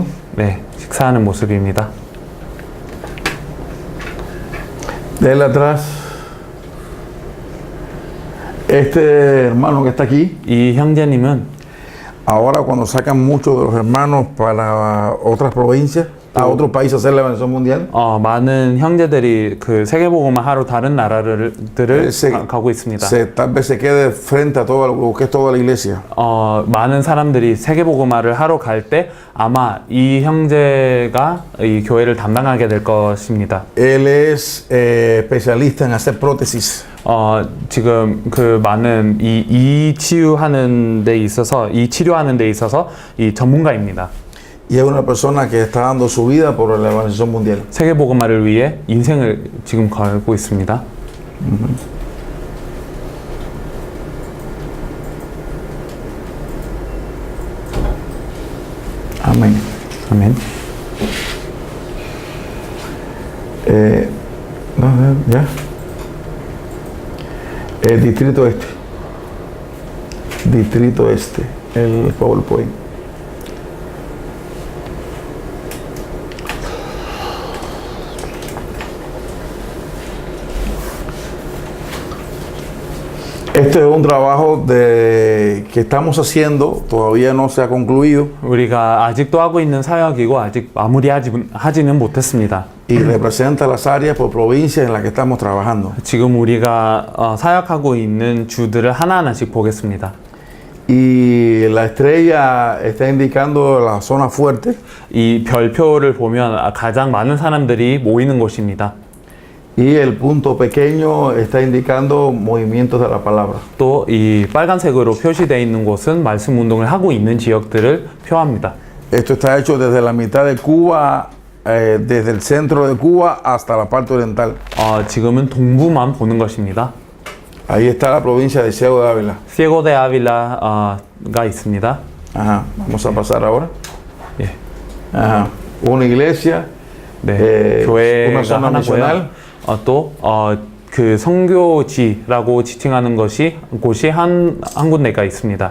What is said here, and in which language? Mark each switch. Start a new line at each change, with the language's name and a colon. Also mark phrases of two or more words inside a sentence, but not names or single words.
Korean: 네, 식사하는 모습입니다.
Spanish: De él atrás, este hermano que está aquí,
Korean: 이 형제님은
Spanish: ahora cuando sacan muchos de los hermanos para otras provincias, a otros países a hacer la evangelización mundial,
Korean: 많은 형제들이 그 세계복음을 하러 다른 나라들을 가고 있습니다.
Spanish: tal vez se quede frente a todo lo que es toda la iglesia.
Korean: 많은 사람들이 세계복음화를 하러 갈 때 아마 이 형제가 이 교회를 담당하게 될 것입니다.
Spanish: Él es especialista en hacer prótesis.
Korean: 지금 그 많은 이 치료하는 데 있어서 이 전문가입니다.
Spanish: Y es una persona que está dando su vida por la evangelización mundial.
Korean: 세계복음화를 위해 인생을 지금 걸고 있습니다.
Spanish: Amén.
Korean: 아멘.
Spanish: Ya. El distrito este. Distrito este. El PowerPoint. Este es un trabajo que estamos haciendo, todavía no se ha concluido.
Korean: 우리가 아직도 하고 있는 사역이고 아직 마무리하지는 못했습니다.
Spanish: Y representa las áreas por provincia en las que estamos trabajando.
Korean: 지금 우리가 사역하고 있는 주들을 하나하나씩 보겠습니다.
Spanish: Y la estrella está indicando la zona fuerte.
Korean: 이 별표를 보면 가장 많은 사람들이 모이는 곳입니다.
Spanish: Y el punto pequeño está indicando movimientos de la palabra.
Korean: 또 이 빨간색으로 표시되어 있는 곳은 말씀 운동을 하고 있는 지역들을 표합니다.
Spanish: Esto está hecho desde la mitad de Cuba, desde el centro de Cuba hasta la parte oriental.
Korean: 지금은 동부만 보는 것입니다.
Spanish: Ahí está la provincia de Ciego de Ávila.
Korean: Ciego de Ávila가 있습니다.
Spanish: Ajá, vamos a pasar ahora.
Korean: 예.
Spanish: Ajá, una iglesia,
Korean: 네,
Spanish: una
Korean: 교회가
Spanish: zona
Korean: 하나고요.
Spanish: nacional.
Korean: 또 그 선교지라고 지칭하는 곳이 한 군데가 있습니다.